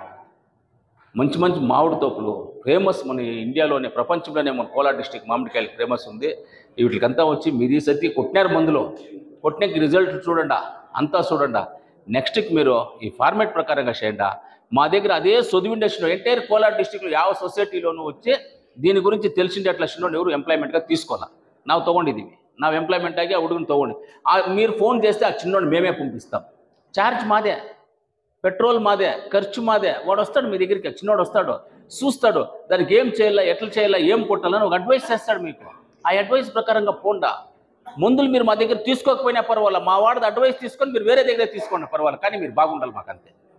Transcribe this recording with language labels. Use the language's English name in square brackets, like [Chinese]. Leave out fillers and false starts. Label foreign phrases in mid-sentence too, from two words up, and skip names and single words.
[Telugu] మంచి మంచి మామిడి తోపులు ఫేమస్ మన ఇండియాలోనే, ప్రపంచంలోనే మన కోలార్ డిస్టిక్ మామిడికాయలు ఫేమస్ ఉంది. వీటికంతా వచ్చి మీరు సర్తి కొట్టినారు మందులో, కొట్టినకి రిజల్ట్ చూడండి, అంతా చూడండి. నెక్స్ట్కి మీరు ఈ ఫార్మేట్ ప్రకారంగా చేయండి. మా దగ్గర అదే సొదువు ఇండస్ట్రీలో ఎంటైర్ కోలార్ డిస్టిక్లో ಯಾವ సొసైటీలోనూ వచ్చి దీని గురించి తెలిసిండే అట్లా చిన్నోడు ఎవరు ఎంప్లాయ్మెంట్గా తీసుకోవాలా. [Kannada] ನಾವು ತೊಗೊಂಡಿದ್ದೀವಿ, ನಾವು ಎಂಪ್ಲಾಯ್ಮೆಂಟ್ ಆಗಿ ಆ ಹುಡುಗನ ತೊಗೊಂಡು [Telugu] మీరు ఫోన్ చేస్తే ఆ చిన్నోడిని మేమే పంపిస్తాం. ఛార్జ్ మాదే, పెట్రోల్ మాదే, ఖర్చు మాదే. వాడు వస్తాడు మీ దగ్గరికి, చిన్నోడు వస్తాడు, చూస్తాడు, దానికి ఏం చేయాలా, ఎట్లా చేయాలా, ఏం కొట్టాలని ఒక అడ్వైస్ చేస్తాడు మీకు. ఆ అడ్వైస్ ప్రకారంగా పోండా. మందులు మీరు మా దగ్గర తీసుకోకపోయినా పర్వాలా, మా వాడిది అడ్వైస్ తీసుకొని మీరు వేరే దగ్గర తీసుకోండి పర్వాలేదు, కానీ మీరు బాగుండాలి మాకంతే.